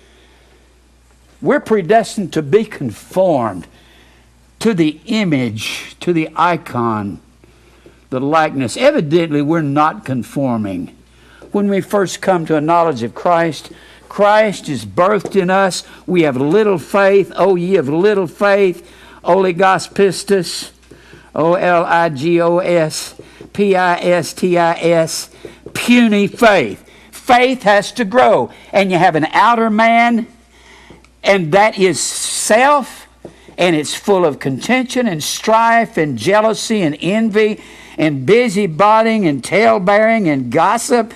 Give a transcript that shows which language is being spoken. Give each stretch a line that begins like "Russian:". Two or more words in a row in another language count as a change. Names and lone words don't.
English: We're predestined to be conformed to the image, to the icon, the likeness. Evidently, we're not conforming. When we first come to a knowledge of Christ, Christ is birthed in us. We have little faith. Oh, ye of little faith.
Greek: ὀλίγος πίστις.
English: O-L-I-G-O-S. P-I-S-T-I-S. Puny faith. Faith has to grow. And you have an outer man, and that is self, and it's full of contention and strife and jealousy and envy and busybodying and tale-bearing and gossip.